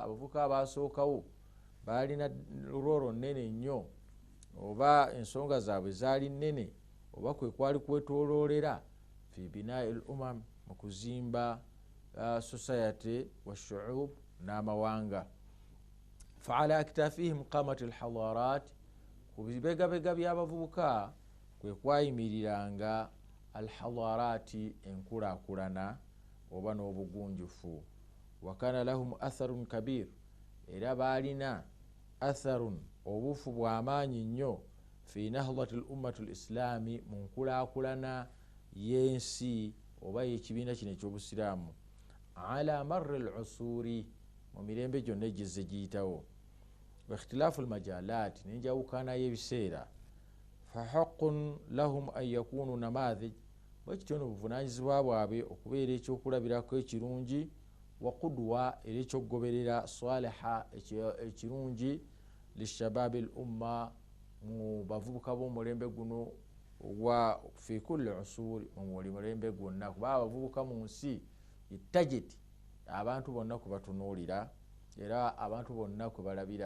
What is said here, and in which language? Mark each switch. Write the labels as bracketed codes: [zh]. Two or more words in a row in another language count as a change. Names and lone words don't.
[lg] Abavubuka abasookawo baalina roolo nene nnyo, oba ensonga zaabwe zaali nene, oba kwe kwali kwetooloolera [ar] في بناء الأمم, [lg] mu kuzimba society [ar] والشعوب [lg] n'amawanga. [ar] فعلى أكتافهم قامت الحضارات, [lg] ku bibegabega by'abavubuka kwe kwayimiriranga al-hadarati, enkulaakulana oba n'obugunjufu. [ar] وكان لهم أثر كبير, [lg] era baalina atharun, obufu bw'amaanyi nnyo, [ar] في نهضة الأمة الإسلامية, [lg] mu nkulaakulana y'ensi oba y'ekibiina kino eky'obusiraamu, [ar] على مر العصور, [lg] mu mirembe gyonna egizze giyitawo. [ar] واختلاف المجالات, [lg] n'enjawukana y'ebiseera. [ar] فحق لهم أن يكونوا نماذج, [lg] bwekityo n'obuvunaanyizibwa bwabwe okubeera ekyokulabirako ekirungi, [ar] وقدوة, [lg] era ekyokugoberera saliha ekirungi, [ar] لشباب الأمة, [lg] mu bavubuka b'omulembe guno [ar] وفي كل العصور, [lg] mu mulembe gwonna, kuba abavubuka mu nsi target abantu bonna kubatunuulira, era abantu bonna kwe balabira.